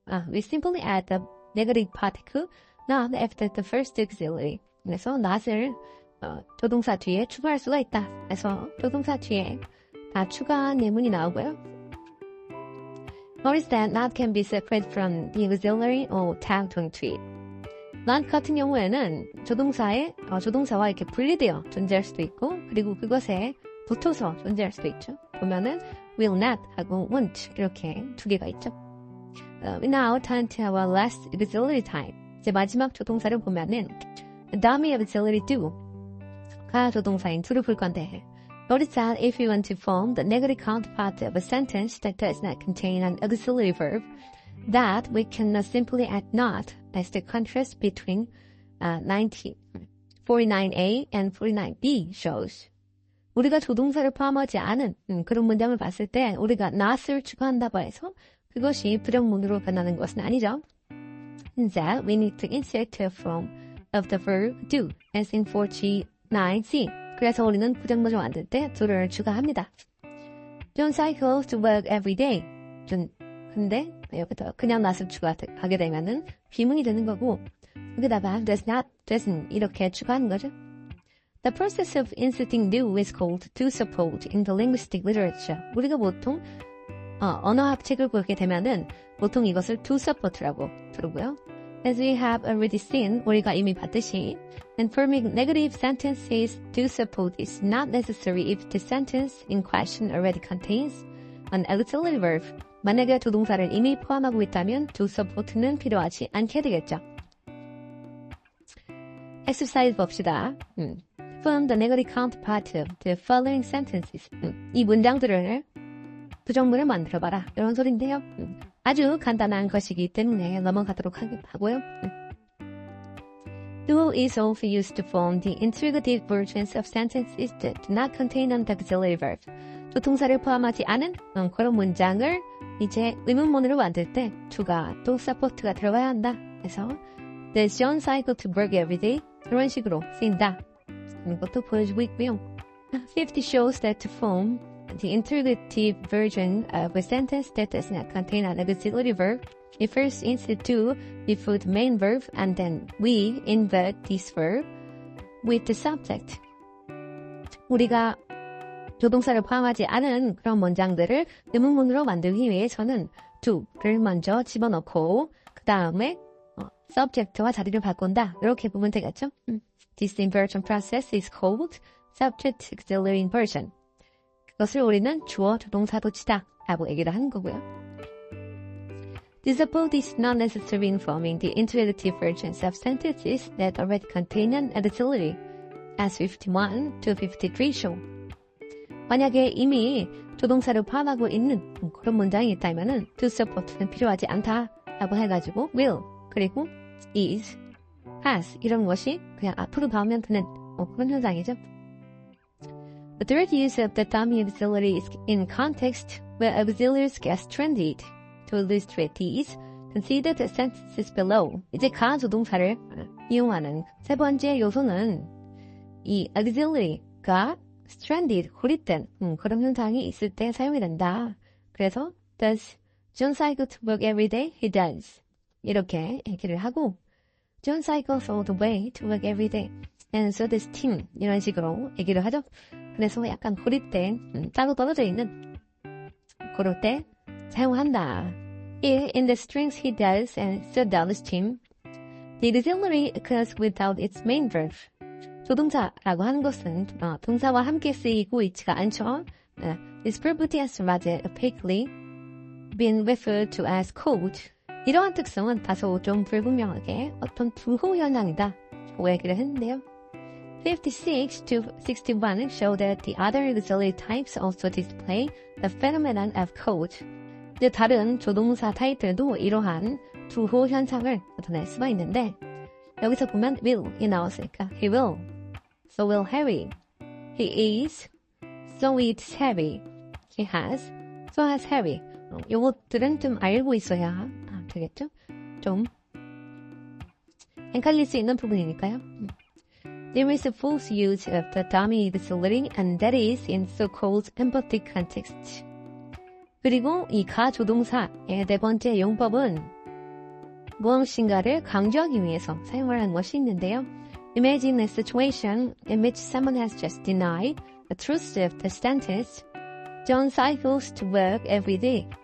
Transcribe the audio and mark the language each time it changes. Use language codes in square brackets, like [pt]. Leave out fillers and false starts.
[en] We simply add the negative particle not after the first auxiliary. [ko] 그래서 not을 조동사 뒤에 추가할 수가 있다. 그래서 조동사 뒤에 다 추가한 예문이 나오고요. [en] Notice that not can be separated from the auxiliary or tagged onto it. [ko] not 같은 경우에는 조동사와 이렇게 분리되어 존재할 수도 있고, 그리고 그것에 붙어서 존재할 수도 있죠. 보면은 will not 하고 won't 이렇게 두 개가 있죠. [en] We now turn to our last auxiliary type. [ko] 이제 마지막 조동사를 보면은 dummy auxiliary do가 조동사인 do를 볼 건데, [en] notice that if you want to form the negative counterpart of a sentence that does not contain an auxiliary verb, that we cannot simply add not as the contrast between 49A and 49B shows. [ko] 우리가 조동사를 포함하지 않은 그런 문장을 봤을 때 우리가 not을 추가한다고 해서 그것이 부정문으로 변하는 것은 아니죠. [en] Instead, we need to insert a form of the verb do, as in 49C. [ko] 그래서 우리는 부정문을 만들 때 do를 추가합니다. [en] John cycles to work every day. [ko] 근데 여기서 그냥 not을 추가하게 되면은 비문이 되는 거고, 여기다가 does not, doesn't 이렇게 추가하는 거죠. [en] The process of inserting do is called do support in the linguistic literature. [ko] 우리가 보통 언어학책을 보게 되면은 보통 이것을 do support라고 부르고요. [en] As we have already seen, [ko] 우리가 이미 봤듯이, [en] and forming negative sentences, do support is not necessary if the sentence in question already contains an auxiliary verb. [ko] 만약에 조동사를 이미 포함하고 있다면 do support는 필요하지 않게 되겠죠. [en] exercise [ko] 봅시다. [en] Form the negative counterpart of the following sentences. [ko] 이 문장들을 부정문을 만들어봐라. 이런 소리인데요. 아주 간단한 것이기 때문에 넘어가도록 하고요. Do is also used to form the interrogative versions of sentences that do not contain an auxiliary verb. 조동사를 포함하지 않은 그런 문장을 이제 의문문으로 만들 때 to가 또 support가 들어가야 한다. 그래서 [en] Does John cycle to work every day? [ko] 이런 식으로 쓰인다. 하는 것도 보여주고 있고요. [en] 50 shows that to form the interrogative version of a sentence that does not contain an auxiliary verb, we first insert do before the main verb, and then we invert this verb with the subject. [ko] 우리가 조동사를 포함하지 않은 그런 문장들을 의문문으로 만들기 위해서는 do를 먼저 집어넣고 그 다음에 subject와 자리를 바꾼다. 이렇게 보면 되겠죠? [en] This inversion process is called subject auxiliary inversion. [ko] 그것을 우리는 주어 조동사 도치다 라고 얘기를 하는 거고요. [en] The support is not necessary in forming the interrogative versions of sentences that already contain an auxiliary, as 51 to 53 show. [ko] 만약에 이미 조동사를 포함하고 있는 그런 문장이 있다면은 to support는 필요하지 않다라고 해가지고 will 그리고 is, has 이런 것이 그냥 앞으로 나오면 되는 그런 현상이죠. [en] The third use of the dummy auxiliary is in context where auxiliaries get stranded. To illustrate these, consider the sentences below. [ko] 이제 가조동사를 이용하는 세 번째 요소는 이 auxiliary가 stranded, 고립된 그런 현상이 있을 때 사용이 된다. 그래서 [en] Does John cycle to work every day? He does. [ko] 이렇게 얘기를 하고 [en] John cycles all the way to work every day. And so does Tim. [ko] 이런 식으로 얘기를 하죠. 그래서 약간 고립된, 따로 떨어져 있는 그럴 때 사용한다. [en] In the strings he does and so does Tim. The auxiliary occurs without its main verb. [ko] 조동사라고 하는 것은 동사와 함께 쓰이고 있지가 않죠. [en] This property has rather opaquely been referred to as code. [ko] 이러한 특성은 다소 좀 불분명하게 어떤 부호 현상이다 라고 얘기를 했는데요. [en] 56 to 61 show that the other auxiliary types also display the phenomenon of code. [ko] 이제 다른 조동사 타입들도 이러한 부호 현상을 나타낼 수가 있는데 여기서 보면 will이 나왔으니까 [en] he will, so will Harry. He is, so eats Harry. He has, so has Harry. [ko] 요것들은 좀 알고 있어야 되겠죠? 좀 헷갈릴 수 있는 부분이니까요. [en] There is a false use of the dummy auxiliary, and that is in so-called emphatic context. [ko] 그리고 이 가조동사의 네 번째 용법은 무엇인가를 강조하기 위해서 사용을 하는 것이 있는데요. [en] Imagine a situation in which someone has just denied the truth of the sentence, John cycles to work every day.